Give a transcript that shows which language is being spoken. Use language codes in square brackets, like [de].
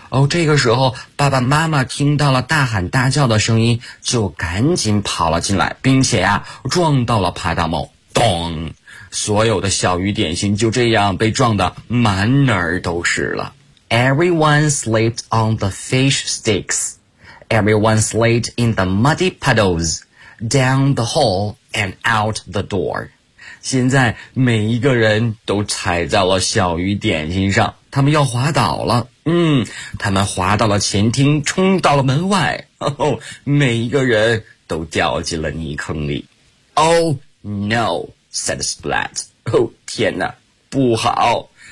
[zh] 这个时候爸爸妈妈听到了大喊大叫的声音，就赶紧跑了进来，并且啊撞到了帕达猫。咚！所有的小鱼点心就这样被撞得满哪儿都是了。 [en] Everyone slipped on the fish sticks. Everyone slid in the muddy puddles, down the hall and out the door. [zh] 现在每一个人都踩在了小鱼点心上，他们要滑倒了。他们滑到了前厅，冲到了门外。每一个人都掉进了泥坑里。 [en] Oh no! said Splat. [zh] 天哪，不好。